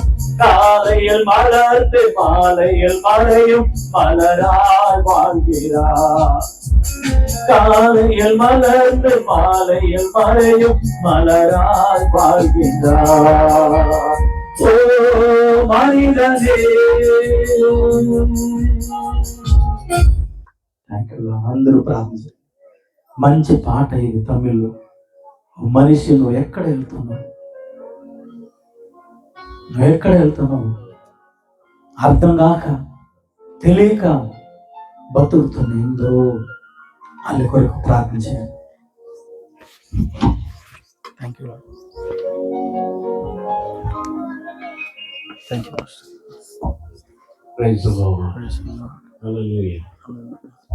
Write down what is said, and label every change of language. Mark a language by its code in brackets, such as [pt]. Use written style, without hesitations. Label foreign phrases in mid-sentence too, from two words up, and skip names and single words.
[ta] காலையில் மலர்ந்து மாலையில் மழையும் மலராய் வாழ்கிறார். காலையில் மலர்ந்து மாலையில் மழையும் மலராய் வாழ்கின்றார். ஓ மனிதனே. [te] అందరూ ప్రార్థించారు. మంచి పాట ఇది తమిళ్. మనిషి నువ్వు ఎక్కడ వెళ్తున్నావు? నువ్వు ఎక్కడ వెళ్తున్నావు? అర్థం కాక తెలియక బతుకుతున్న ఎందరో వాళ్ళ కొరకు ప్రార్థన చేయండి. [en] Thank you. Thank you. Praise the Lord. Hallelujah.